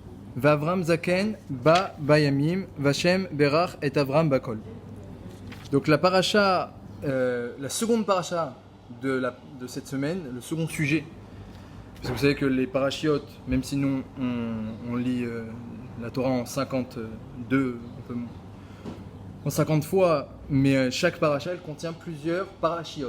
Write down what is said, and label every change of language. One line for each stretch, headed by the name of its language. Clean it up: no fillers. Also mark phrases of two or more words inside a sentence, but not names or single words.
Hebrew: ואברהם זקן בא בימים וה' ברך את אברהם בכל.
French: Donc la paracha, la seconde paracha de cette semaine, le second sujet. Parce que vous savez que les parachiotes, même si nous on lit la Torah en 52, en 50 fois, mais chaque paracha elle contient plusieurs parachiotes.